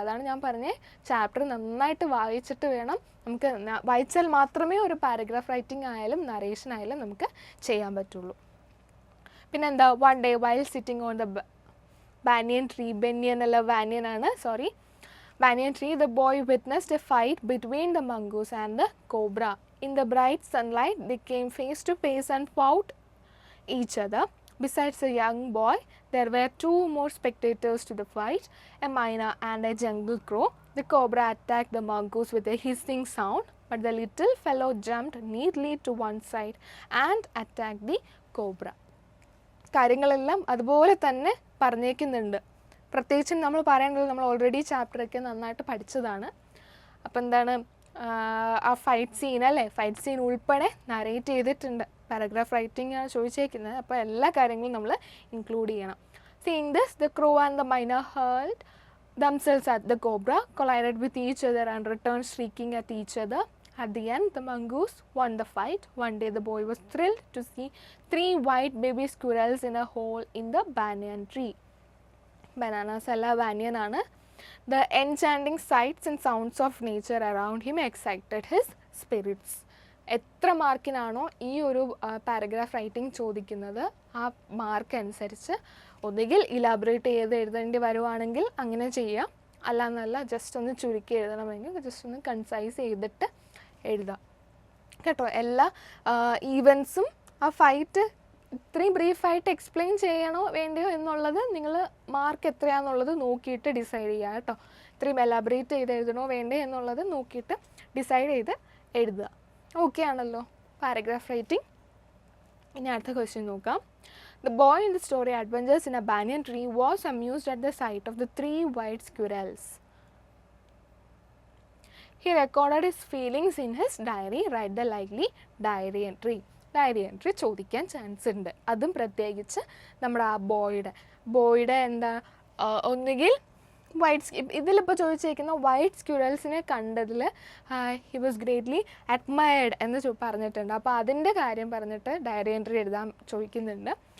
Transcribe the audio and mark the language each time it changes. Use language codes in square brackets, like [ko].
[ml] അതാണ് ഞാൻ പറഞ്ഞത്, ചാപ്റ്റർ നന്നായിട്ട് വായിച്ചിട്ട് വേണം നമുക്ക്, വായിച്ചാൽ മാത്രമേ ഒരു പാരഗ്രാഫ് റൈറ്റിംഗ് ആയാലും നറേഷൻ ആയാലും നമുക്ക് ചെയ്യാൻ പറ്റുള്ളൂ. പിന്നെന്താ, [en] one day while sitting on the banyan tree, [ml] banyan അല്ല വാനിയൻ ആണ്, sorry, [en] banyan tree, the boy witnessed a fight between the mongoose and the cobra. In the bright sunlight, they came face to face and fought each other. Besides the young boy, there were two more spectators to the fight, a myna and a jungle crow. The cobra attacked the mongoose with a hissing sound, but the little fellow jumped neatly to one side and attacked the cobra. [ml] കാര്യങ്ങളെല്ലാം അതുപോലെ തന്നെ പറഞ്ഞേക്കുന്നുണ്ട്. പ്രത്യേകിച്ചും നമ്മൾ പറയേണ്ടത്, നമ്മൾ already ചാപ്റ്ററൊക്കെ നന്നായിട്ട് പഠിച്ചതാണ്. അപ്പോൾ എന്താണ്, ആ ഫൈറ്റ് സീൻ അല്ലേ, ഫൈറ്റ് സീൻ ഉൾപ്പെടെ നറേറ്റ് ചെയ്തിട്ടുണ്ട്. പാരഗ്രാഫ് റൈറ്റിംഗ് ആണ് ചോദിച്ചേക്കുന്നത്, അപ്പോൾ എല്ലാ കാര്യങ്ങളും നമ്മൾ ഇൻക്ലൂഡ് ചെയ്യണം. [en] Seeing this, the crow and the myna hurled themselves at the cobra, collided with each other and returned shrieking at each other. At the end, the mongoose won the fight. One day, the boy was thrilled to see 3 white baby squirrels in a hole in the banyan tree. [ml] Bananas alla banyan ആണ്. [en] The enchanting sights and sounds of nature around him excited his spirits. [ml] എത്ര മാർക്കിനാണോ ഈ ഒരു paragraph writing ചോദിക്കുന്നത്, ആ mark അനുസരിച്ച് ഒന്നുകിൽ elaborate ചെയ്ത് എഴുതേണ്ടി വരുവാണെങ്കിൽ അങ്ങനെ ചെയ്യാം, അല്ലാന്നല്ല ജസ്റ്റ് ഒന്ന് ചുരുക്കി എഴുതണമെങ്കിൽ ജസ്റ്റ് ഒന്ന് കൺസൈസ് ചെയ്തിട്ട് എഴുതാം കേട്ടോ. എല്ലാ ഈവൻസും ആ ഫൈറ്റ് ഇത്രയും ബ്രീഫായിട്ട് എക്സ്പ്ലെയിൻ ചെയ്യണോ വേണ്ടയോ എന്നുള്ളത് നിങ്ങൾ മാർക്ക് എത്രയാണെന്നുള്ളത് നോക്കിയിട്ട് ഡിസൈഡ് ചെയ്യുക കേട്ടോ. ഇത്രയും എലാബറേറ്റ് ചെയ്ത് എഴുതണോ വേണ്ടേ എന്നുള്ളത് നോക്കിയിട്ട് ഡിസൈഡ് ചെയ്ത് എഴുതുക. ഓക്കെ ആണല്ലോ പാരഗ്രാഫ് റൈറ്റിംഗ്. ഇനി അടുത്ത ക്വസ്റ്റ്യൻ നോക്കാം. [en] The boy in the story Adventures in a Banyan Tree was amused at the sight of the 3 white squirrels. He recorded his feelings in his diary. Write the likely diary entry. [ml] Diary entry ചോദിക്കാൻ chance ഉണ്ട്. അതും പ്രത്യേകിച്ച് നമ്മുടെ ആ ബോയുടെ എന്താ, ഒന്നുകിൽ ഇതിലിപ്പോൾ ചോദിച്ചേക്കുന്ന white സ്ക്യൂറൽസിനെ കണ്ടതിൽ [en] he was greatly admired [ml] എന്ന് പറഞ്ഞിട്ടുണ്ട്. അപ്പോൾ അതിൻ്റെ കാര്യം പറഞ്ഞിട്ട് ഡയറി എൻട്രി എഴുതാൻ ചോദിക്കുന്നുണ്ട്.